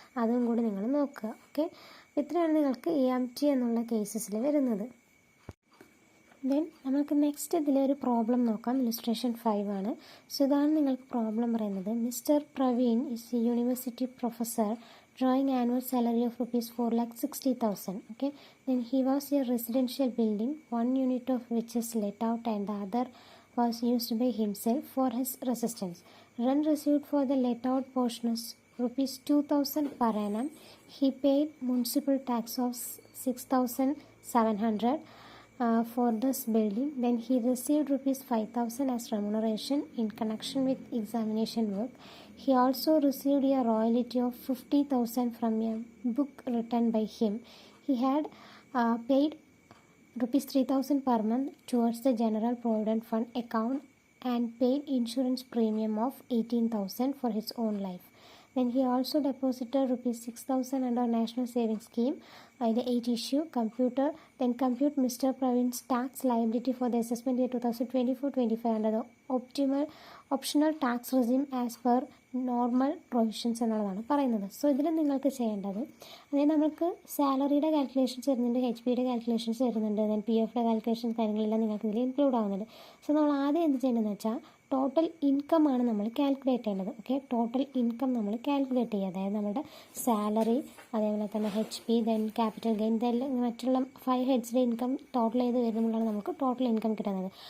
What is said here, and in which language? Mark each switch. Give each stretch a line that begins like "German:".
Malayalam: അതും കൂടി നിങ്ങൾ നോക്കുക. ഓക്കെ, ഇത്രയാണ് നിങ്ങൾക്ക് AMT എന്നുള്ള കേസസിൽ വരുന്നത്. ദെൻ നമുക്ക് നെക്സ്റ്റ് ഇതിലൊരു പ്രോബ്ലം നോക്കാം. ഇല്ലുസ്ട്രേഷൻ 5 ആണ്. സോ ഇതാണ് നിങ്ങൾക്ക് പ്രോബ്ലം പറയുന്നത്.
English: Mister Praveen is a university professor drawing annual salary of rupees 4,60,000. Okay, then he was a residential building, one unit of which is let out and the other was used by himself for his residence. Rent received for the let out portion is rupees 2,000 per annum. He paid municipal tax of 6,700 for this building. Then he received rupees 5,000 as remuneration in connection with examination work. He also received a royalty of 50,000 from a book written by him. He had paid rupees 3,000 per month towards the General Provident Fund account and paid insurance premium of 18,000 for his own life. Then he also deposited rupees 6,000 under National Savings Scheme. The 8 issue computer. Then compute Mr. Pravin's tax liability for the assessment year 2024-25 under the optional tax regime as per
Malayalam: normal provisions എന്നുള്ളതാണ് പറയുന്നത്. So ഇതിൽ നിങ്ങൾക്ക് ചെയ്യേണ്ടത്, അതായത് നമുക്ക് സാലറിയുടെ calculations വരുന്നുണ്ട്, HP-യുടെ calculations വരുന്നുണ്ട്, then PF-യുടെ calculations കാര്യങ്ങളെല്ലാം നിങ്ങൾക്ക് ഇതിൽ ഇൻക്ലൂഡ് ആവുന്നുണ്ട്. സോ നമ്മൾ ആദ്യം എന്ത് ചെയ്യേണ്ടതെന്ന് വെച്ചാൽ ടോട്ടൽ ഇൻകം ആണ് നമ്മൾ കാൽക്കുലേറ്റ് ചെയ്യേണ്ടത്. ഓക്കെ, ടോട്ടൽ ഇൻകം നമ്മൾ കാൽക്കുലേറ്റ് ചെയ്യുക, അതായത് നമ്മുടെ സാലറി, അതേപോലെ തന്നെ HP, ദെൻ ക്യാപിറ്റൽ ഗെയിൻ, ഇതെല്ലാം മറ്റുള്ള 5 ഹെഡ്സിൻ്റെ ഇൻകം ടോട്ടൽ ചെയ്ത് വരുമ്പോഴാണ് നമുക്ക് ടോട്ടൽ ഇൻകം കിട്ടുന്നത്.